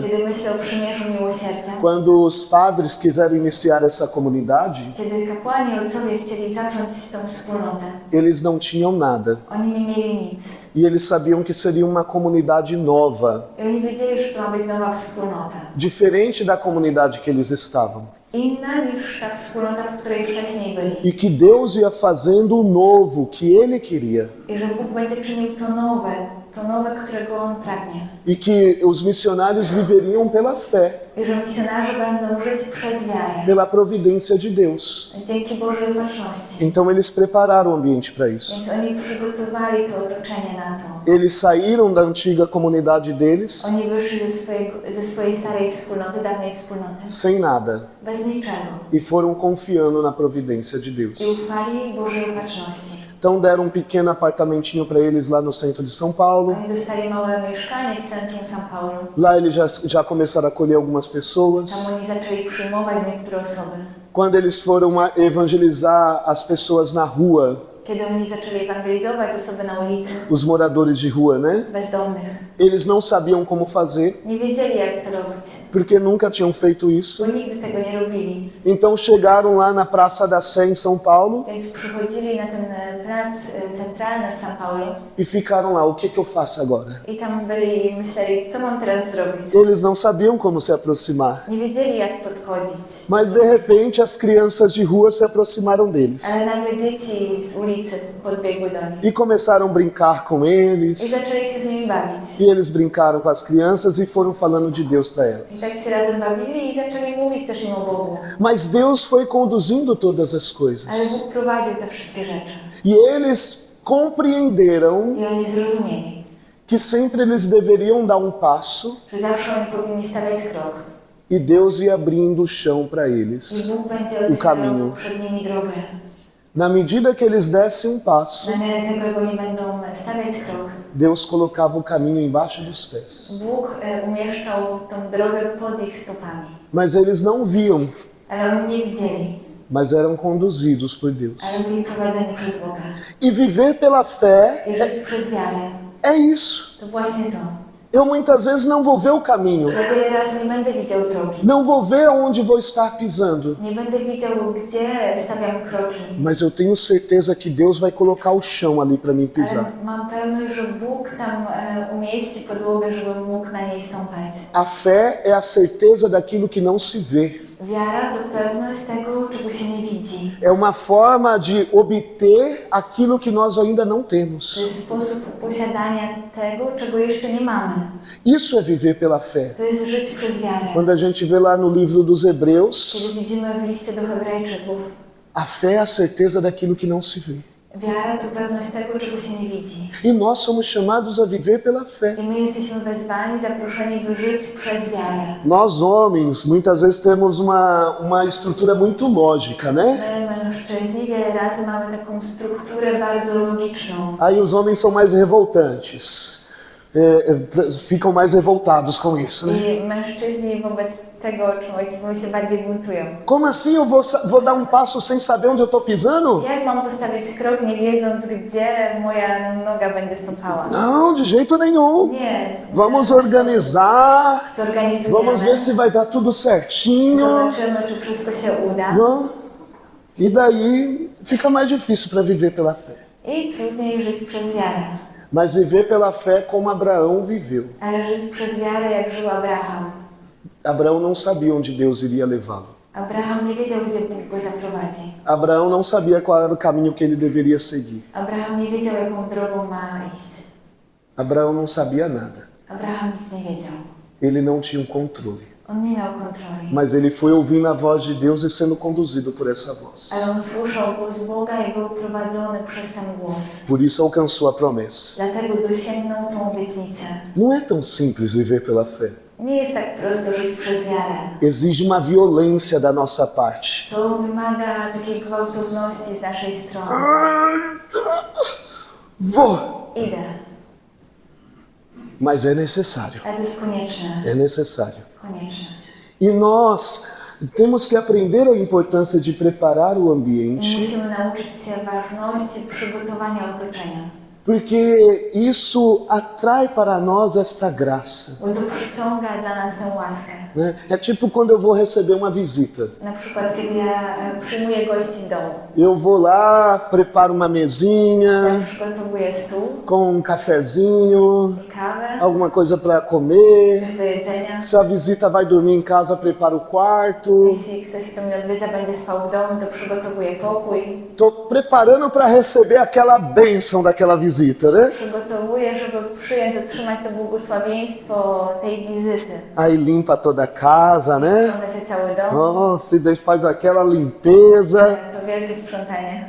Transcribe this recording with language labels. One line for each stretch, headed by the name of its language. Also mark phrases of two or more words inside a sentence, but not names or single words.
Polish: Kiedy myślę o przymierzu miłosierdzia,
Portuguese: quando os padres quiserem iniciar essa comunidade,
Polish: kiedy kapłani i ojcowie chcieli zacząć tą wspólnotę,
Portuguese: eles não tinham nada.
Polish: oni nie mieli nic.
Portuguese: E eles sabiam que seria uma comunidade nova,
Polish: I oni wiedzieli, że to ma być nowa wspólnota.
Portuguese: diferente da comunidade que eles estavam.
Polish: Inna niż ta wspólnota, w której wcześniej byli.
Portuguese: E que Deus ia fazendo o novo que Ele queria.
Polish: I że Bóg będzie czynił to nowe, którego On pragnie.
Portuguese: E que os missionários viveriam pela fé,
Polish: I że misjonarze będą żyć przez wiarę,
Portuguese: pela providência de Deus.
Polish: dzięki Bożej opatrzności.
Portuguese: Então eles prepararam o ambiente para isso.
Polish: Więc oni przygotowali to otoczenie na to.
Portuguese: Eles saíram da antiga comunidade deles
Polish: Oni wyszli ze swojej starej wspólnoty, dawnej wspólnoty,
Portuguese: sem nada
Polish: bez niczego.
Portuguese: e foram confiando na providência de Deus.
Polish: I ufali Bożej opatrzności.
Portuguese: Então deram um pequeno apartamentinho para eles lá no centro de São Paulo.
Polish: Oni dostali małe mieszkanie w centrum São Paulo.
Portuguese: Lá eles já começaram a acolher algumas pessoas.
Polish: Tam oni zaczęli przyjmować niektóre osoby.
Portuguese: Quando eles foram evangelizar as pessoas na rua,
Polish: Kiedy oni zaczęli ewangelizować osoby na ulicy,
Portuguese: os moradores de rua, né?
Polish: bezdomnych,
Portuguese: Eles não sabiam como fazer,
Polish: nie wiedzieli jak to robić,
Portuguese: porque nunca tinham feito isso.
Polish: bo nigdy tego nie robili.
Portuguese: Então chegaram lá na Praça da Sé em São Paulo
Polish: Więc przychodzili na ten plac centralny w São Paulo
Portuguese: e ficaram lá. O que eu faço agora?
Polish: i tam byli i myśleli, co mam teraz zrobić.
Portuguese: Eles não sabiam como se aproximar.
Polish: Nie wiedzieli jak podchodzić.
Portuguese: Mas de repente as crianças de rua se aproximaram deles
Polish: Ale nagle dzieci z ulicy podbiegły do nich
Portuguese: e começaram a brincar com
Polish: i
Portuguese: eles.
Polish: zaczęli się z nimi bawić.
Portuguese: E eles brincaram com as crianças e foram falando de Deus para
Polish: I
Portuguese: elas.
Polish: tak się razem bawili i zaczęli mówić też im o Bogu.
Portuguese: Mas Deus foi conduzindo todas as
Polish: Ale
Portuguese: coisas.
Polish: Bóg prowadził te wszystkie rzeczy.
Portuguese: E eles compreenderam
Polish: I oni zrozumieli,
Portuguese: que sempre eles deveriam dar um passo
Polish: że zawsze oni powinni stawiać krok.
Portuguese: e Deus ia abrindo o chão para
Polish: I
Portuguese: eles.
Polish: Bóg będzie
Portuguese: O caminho.
Polish: otwierał przed nimi drogę.
Portuguese: Na medida que eles dessem um passo,
Polish: Na miarę tego, jak oni będą stawiać krok,
Portuguese: Deus colocava o caminho embaixo dos pés.
Polish: Bóg umieszczał tą drogę pod ich stopami.
Portuguese: Mas eles não viam,
Polish: Ale oni nie widzieli,
Portuguese: mas eram conduzidos por Deus.
Polish: ale byli prowadzeni przez Boga.
Portuguese: E viver pela fé
Polish: I żyć przez wiarę,
Portuguese: é isso.
Polish: to właśnie to.
Portuguese: Eu muitas vezes não vou ver o caminho,
Polish: Że wiele razy nie będę widział drogi.
Portuguese: não vou ver aonde vou estar pisando,
Polish: Nie będę widział, gdzie stawiam kroki.
Portuguese: mas eu tenho certeza que Deus vai colocar o chão ali para mim pisar.
Polish: Ale mam pewność, że Bóg tam umieści podłogę, żebym mógł na niej stąpać.
Portuguese: A fé é a certeza daquilo que não se vê.
Polish: Wiara to pewność tego, czego się nie widzi.
Portuguese: É uma forma de obter aquilo que nós ainda não
Polish: To
Portuguese: temos.
Polish: jest sposób posiadania tego, czego jeszcze nie mamy.
Portuguese: Isso é viver pela fé.
Polish: To jest żyć przez wiarę.
Portuguese: Quando a gente vê lá no livro dos Hebreus,
Polish: Kiedy widzimy w liście do Hebrajczyków,
Portuguese: a fé é a certeza daquilo que não se vê.
Polish: wiara to pewność tego, czego się nie widzi.
Portuguese: E nós somos chamados a viver pela fé.
Polish: I my jesteśmy wezwani, zaproszeni, by żyć przez wiarę.
Portuguese: Nós homens, muitas vezes temos uma estrutura muito lógica, né?
Polish: My, mężczyźni, wiele razy mamy taką strukturę bardzo logiczną.
Portuguese: Aí os homens são mais revoltantes. Ficam mais revoltados com isso, né?
Polish: I mężczyźni wobec tego czemuś się bardziej buntują.
Portuguese: Como assim eu vou dar um passo sem saber onde eu estou pisando?
Polish: Jak mam postawić krok, nie wiedząc, gdzie moja noga będzie stąpała?
Portuguese: Não, de jeito nenhum.
Polish: Nie.
Portuguese: Vamos organizar,
Polish: Zorganizujemy.
Portuguese: vamos ver se vai dar tudo certinho.
Polish: Zobaczymy, czy wszystko się uda.
Portuguese: Não? E daí fica mais difícil para viver pela fé.
Polish: I trudniej żyć przez wiarę.
Portuguese: Mas viver pela fé como Abraão viveu.
Polish: Ale żyć przez wiarę, jak żył Abraham.
Portuguese: Abraão não sabia onde Deus iria levá-lo.
Polish: Abraham nie wiedział, gdzie Bóg go zaprowadzi.
Portuguese: Abraão não sabia qual era o caminho que ele deveria seguir.
Polish: Abraham nie wiedział, jaką drogą ma iść.
Portuguese: Abraão não sabia nada.
Polish: Abraham nic nie wiedział.
Portuguese: Ele não tinha um controle.
Polish: On nie miał kontroli.
Portuguese: Mas ele foi ouvindo a voz de Deus e sendo conduzido por essa voz.
Polish: Ale on słyszał głos Boga i był prowadzony przez ten głos.
Portuguese: Por isso alcançou a promessa.
Polish: Dlatego dosięgnął tą obietnicę.
Portuguese: Não é tão simples viver pela fé.
Polish: Nie jest tak prosto żyć przez wiarę.
Portuguese: Exige uma violência da nossa parte.
Polish: To wymaga takiej gwałtowności z naszej strony.
Portuguese: Vou!
Polish: Idę.
Portuguese: Mas é necessário.
Polish: Ale to jest konieczne.
Portuguese: É necessário.
Polish: Konieczne.
Portuguese: E nós temos que aprender a importância de preparar o
Polish: I
Portuguese: ambiente,
Polish: musimy nauczyć się ważności przygotowania otoczenia.
Portuguese: porque isso atrai para nós esta graça.
Polish: Bo to przyciąga dla nas tę łaskę.
Portuguese: Né? É tipo quando eu vou receber uma visita.
Polish: Na przykład, kiedy ja przyjmuję gości w domu.
Portuguese: Eu vou lá, preparo uma mesinha
Polish: Ja przygotowuję stół,
Portuguese: com um cafezinho,
Polish: kawę,
Portuguese: alguma coisa para comer.
Polish: coś do jedzenia.
Portuguese: Se a visita vai dormir em casa, preparo o quarto.
Polish: Jeśli ktoś, kto mnie odwiedza, będzie spał w domu, to przygotowuję pokój.
Portuguese: Estou preparando para receber aquela bênção daquela visita, né?
Polish: Przygotowuję, żeby przyjąć, otrzymać to błogosławieństwo tej wizyty.
Portuguese: Aí limpa toda a casa, né?
Polish: Sprząta się cały dom.
Portuguese: Nossa, e daí faz aquela limpeza,
Polish: To wielkie sprzątanie.